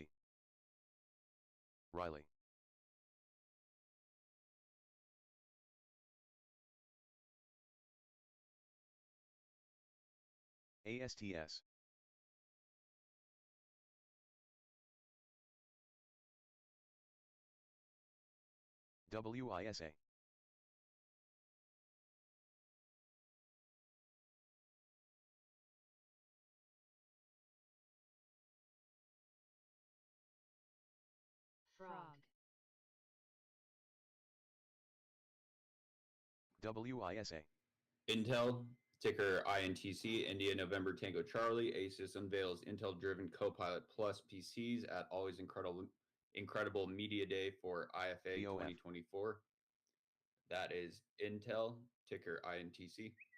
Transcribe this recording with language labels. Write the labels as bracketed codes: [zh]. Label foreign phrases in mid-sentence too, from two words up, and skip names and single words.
[en] Riley. ASTS. WISA. Frog. WISA. Intel, ticker INTC, India November Tango Charlie. ASUS unveils Intel-driven Copilot Plus PCs at Always Incredible Media Day for IFA BOF. 2024. That is Intel, ticker INTC.